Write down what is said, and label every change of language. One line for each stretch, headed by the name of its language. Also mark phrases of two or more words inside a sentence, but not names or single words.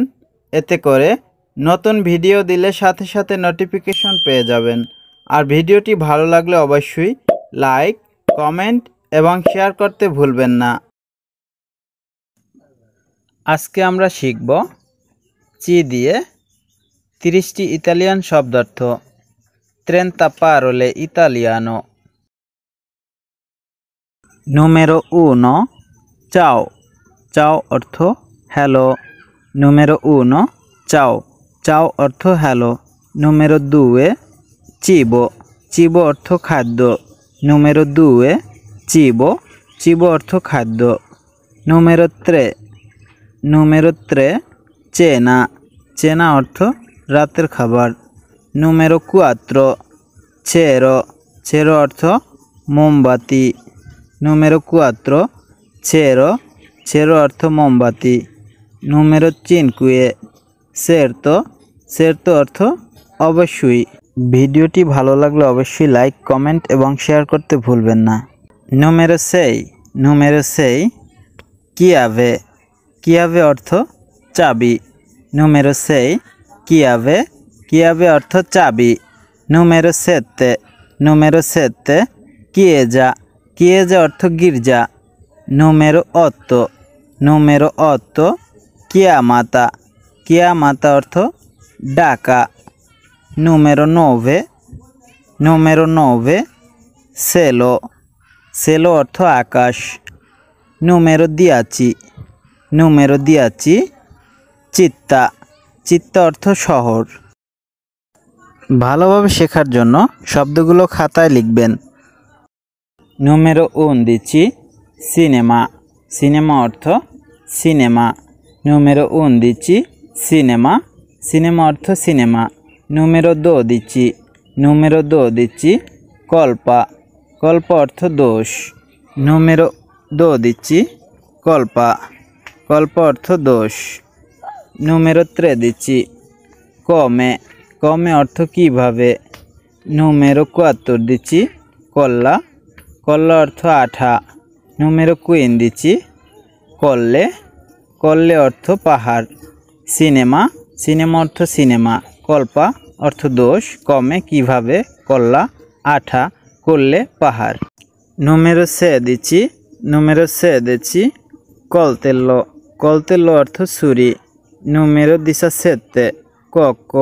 Bangla: এতে করে নতুন ভিডিও দিলে সাথে সাথে নোটিফিকেশন পেয়ে যাবেন। আর ভিডিওটি ভালো লাগলে অবশ্যই লাইক, কমেন্ট এবং শেয়ার করতে ভুলবেন না। আজকে আমরা শিখব চি দিয়ে 30টি ইতালিয়ান শব্দার্থ।
Italian: 30 parole italiano. Numero 1 ciao. Ciao
Bangla: অর্থ হ্যালো।
Italian: Numero 1 ciao. Ciao
Bangla: অর্থ হ্যালো।
Italian: Numero 2 cibo. Cibo
Bangla: অর্থ খাদ্য।
Italian: Numero 2 cibo. Cibo
Bangla: অর্থ খাদ্য।
Italian: Numero 3 Numero 3 cena. Cena অর্থ রাতের খাবার। Numero 4 cero. Cero
Bangla: অর্থ মোমবাতি।
Italian: Numero 4 cero. Cero
Bangla: অর্থ মোমবাতি।
Italian: Numero 5 certo.
Bangla: Certo অর্থ অবশ্যই। ভিডিওটি ভালো লাগলে অবশ্যই লাইক, কমেন্ট এবং শেয়ার করতে ভুলবেন না।
Italian: Numero 6 Numero 6 chiave. Chiave
Bangla: অর্থ চাবি।
Italian: Numero 6 chiave. Chiave
Bangla: অর্থ চাবি।
Italian: Numero 7 Numero 7 chiesa.
Bangla: Chiesa অর্থ গির্জা।
Italian: Numero 8 Numero 8 chiamata. Chiamata
Bangla: অর্থ ডাকা।
Italian: Numero 9 Numero 9 cielo. Cielo
Bangla: অর্থ আকাশ।
Italian: Numero 10 Numero 10 città.
Bangla: চিত্তা অর্থ শহর। ভালোভাবে শেখার জন্য শব্দগুলো খাতায় লিখবেন।
Italian: Numero 11 cinema. Cinema
Bangla: অর্থ সিনেমা।
Italian: Numero 11 cinema. Cinema
Bangla: অর্থ সিনেমা।
Italian: Numero 12 Numero 12 colpa. Colpa
Bangla: অর্থ দোষ।
Italian: Numero 12 colpa. Colpa
Bangla: অর্থ দোষ।
Italian: Numero 13 come. Come
Bangla: অর্থ কিভাবে।
Italian: Numero 14 colla. Colla
Bangla: অর্থ আঠা।
Italian: Numero 15 colle.
Bangla: Colle অর্থ পাহাড়। Cinema. Cinema অর্থ সিনেমা। Colpa অর্থ দোষ। come কিভাবে। colla আঠা। colle পাহাড়।
Italian: Numero 16 Numero 16 coltello. Coltello
Bangla: অর্থ ছুরি।
Italian: Numero 17 cocco.